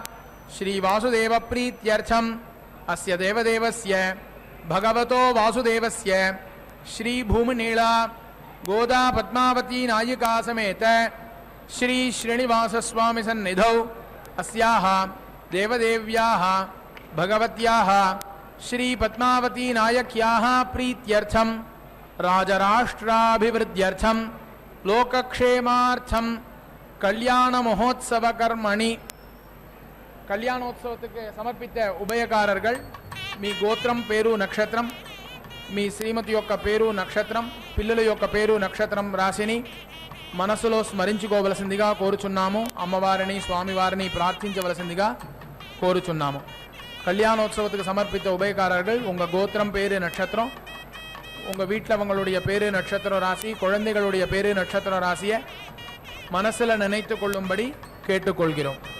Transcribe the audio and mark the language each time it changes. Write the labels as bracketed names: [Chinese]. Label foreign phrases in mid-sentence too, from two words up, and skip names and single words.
[Sanskrit] श्रीवासुदेवप्रीत्यर्थम् अस्य देवदेवस्य भगवतो वासुदेवस्य श्रीभूमिनीला गोदा पद्मावती नायिका समेत श्री श्रीनिवास स्वामी सन्निधौ अस्याः देवदेव्याः भगवत्याः श्री पद्मावती नायक्याः प्रीत्यर्थं राजराष्ट्राभिवृद्ध्यर्थं लोकक्षेमार्थं कल्याण महोत्सव कर्मणि [Tamil] கல்யாணோத்ஸவத்துக்கு ஸமர்ப்பித உபயகாரர்கள் [Telugu] మీ గోత్రం పేరు నక్షత్రం మీ శ్రీమతి యొక్క పేరు నక్షత్రం పిల్లల యొక్క పేరు నక్షత్రం రాశిని మనసులో స్మరించుకోవలసిందిగా కోరుచున్నాము. అమ్మవారిని స్వామివారిని ప్రార్థించవలసిందిగా కోరుచున్నాము. [Tamil] கல்யாணோத்சவத்துக்கு சமர்ப்பித்த உபயக்காரர்கள் உங்கள் கோத்திரம் பேரு நட்சத்திரம், உங்கள் வீட்டில் அவங்களுடைய பேரு நட்சத்திர ராசி, குழந்தைகளுடைய பேரு நட்சத்திர ராசியை மனசில் நினைத்து கொள்ளும்படி கேட்டுக்கொள்கிறோம்.